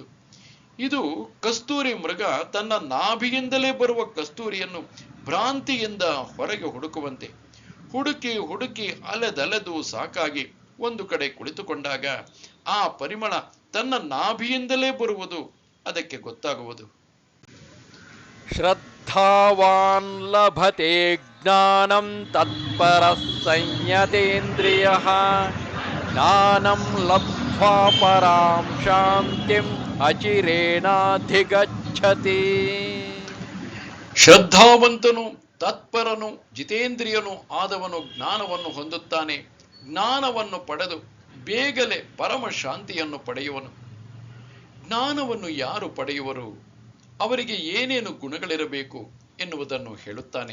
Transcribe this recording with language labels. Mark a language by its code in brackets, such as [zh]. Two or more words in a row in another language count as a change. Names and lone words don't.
[kn] ಇದು ಕಸ್ತೂರಿ ಮೃಗ ತನ್ನ ನಾಭಿಯಿಂದಲೇ ಬರುವ ಕಸ್ತೂರಿಯನ್ನು ಭ್ರಾಂತಿಯಿಂದ ಹೊರಗೆ ಹುಡುಕುವಂತೆ ಹುಡುಕಿ ಹುಡುಕಿ ಅಲೆದಲೆದು ಸಾಕಾಗಿ ಒಂದು ಕಡೆ ಕುಳಿತುಕೊಂಡಾಗ ಆ ಪರಿಮಳ ತನ್ನ ನಾಭಿಯಿಂದಲೇ ಬರುವುದು ಅದಕ್ಕೆ ಗೊತ್ತಾಗುವುದು. [sa] ಶ್ರದ್ಧಾವಾನ್ ಲಭತೆ ಜ್ಞಾನಂ ತತ್ಪರ ಸಂಯತೇಂದ್ರಿಯ ಜ್ಞಾನಂ ಲಬ್ಧ್ವಾ ಪರಾಂ ಶಾಂತಿಂ ಅಚಿರೇಣಾಧಿಗಚ್ಚತಿ. [kn] ಶ್ರದ್ಧಾವಂತನು ತತ್ಪರನು ಜಿತೇಂದ್ರಿಯನು ಆದವನು ಜ್ಞಾನವನ್ನು ಹೊಂದುತ್ತಾನೆ. ಜ್ಞಾನವನ್ನು ಪಡೆದು ಬೇಗನೆ ಪರಮ ಶಾಂತಿಯನ್ನು ಪಡೆಯುವನು. ಜ್ಞಾನವನ್ನು ಯಾರು ಪಡೆಯುವರು, ಅವರಿಗೆ ಏನೇನು ಗುಣಗಳಿರಬೇಕು ಎನ್ನುವುದನ್ನು ಹೇಳುತ್ತಾನೆ.